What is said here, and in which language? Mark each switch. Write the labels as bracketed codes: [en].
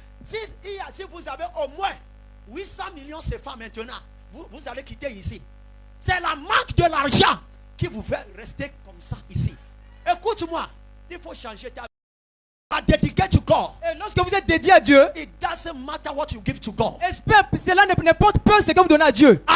[fr] Si vous avez au moins 800 millions CFA maintenant, vous allez quitter ici. C'est la manque de l'argent qui vous fait rester comme ça ici. Écoute-moi, il faut changer ta vie. [en] Dedicated to God. [fr] Et lorsque vous êtes dédié à Dieu, [en] It doesn't matter what you give to God. [fr] cela n'importe peu ce que vous donnez à Dieu.